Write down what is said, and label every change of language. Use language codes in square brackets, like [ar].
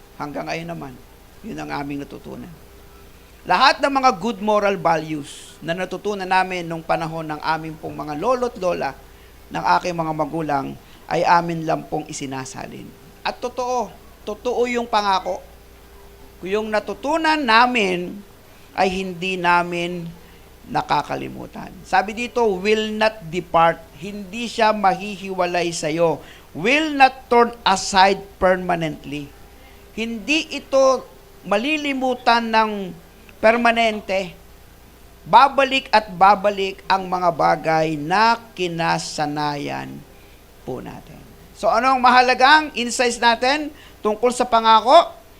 [tl] Hanggang ngayon naman, yun ang aming natutunan. Lahat ng mga [en] good moral values [tl] na natutunan namin nung panahon ng aming pong mga lolo't lola ng aking mga magulang ay amin lang pong isinasalin. At totoo yung pangako. Kung yung natutunan namin ay hindi namin nakakalimutan. Sabi dito, [en] will not depart. [tl] Hindi siya mahihiwalay sa'yo. [en] Will not turn aside permanently. [tl] Hindi ito malilimutan ng permanente. Babalik at babalik ang mga bagay na kinasanayan po natin. So anong mahalagang insights natin tungkol sa pangako?